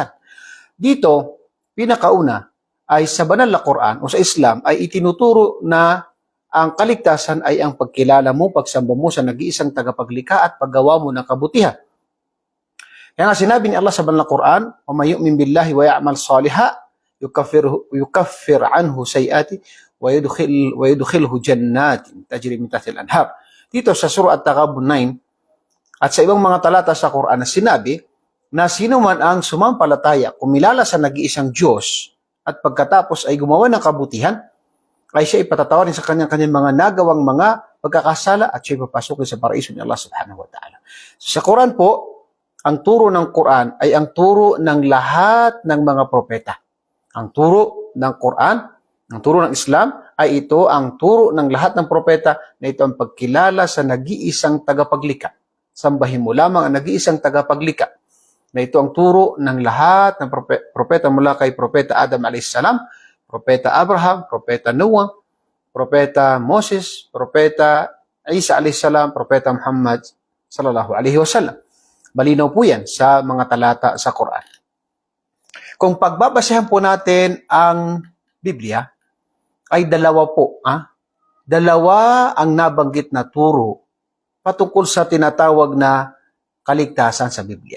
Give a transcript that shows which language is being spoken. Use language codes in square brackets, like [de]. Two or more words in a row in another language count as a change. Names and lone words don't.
[tl] Dito, pinakauna ay sa banal na Quran o sa Islam ay itinuturo na ang kaligtasan ay ang pagkilala mo, pagsamba mo sa nag-iisang tagapaglikha at paggawa mo ng kabutihan. Kaya nga sinabi ni Allah sa banal na Quran, [ar] "ومن يؤمن بالله ويعمل صالحا يكفر عنه سيئاته ويدخله جنات تجري من تحتها الأنهار." [tl] Dito sa surah At-Taghabun 9 at sa ibang mga talata sa Quran na sinabi na sino man ang sumampalataya, kumilala sa nag-iisang Diyos at pagkatapos ay gumawa ng kabutihan, ay siya ipatatawarin sa kanyang mga nagawang mga pagkakasala at siya ipapasukin sa paraiso ni Allah [ar] سبحانه وتعالى. [tl] So, sa Quran po, ang turo ng Quran ay ang turo ng lahat ng mga propeta. Ang turo ng Quran, ang turo ng Islam, ay ito ang turo ng lahat ng propeta na ito ang pagkilala sa nag-iisang tagapaglikha. Sambahin mo lamang ang nag-iisang tagapaglikha. Na ito ang turo ng lahat ng propeta mula kay Propeta Adam a.s., Propeta Abraham, Propeta Noah, Propeta Moses, Propeta Isa a.s., Propeta Muhammad [ar] صلى الله عليه وسلم. [tl] Malinaw po yan sa mga talata sa Quran. Kung pagbabasehan po natin ang Biblia, ay dalawa po. Dalawa ang nabanggit na turo patungkol sa tinatawag na kaligtasan sa Biblia.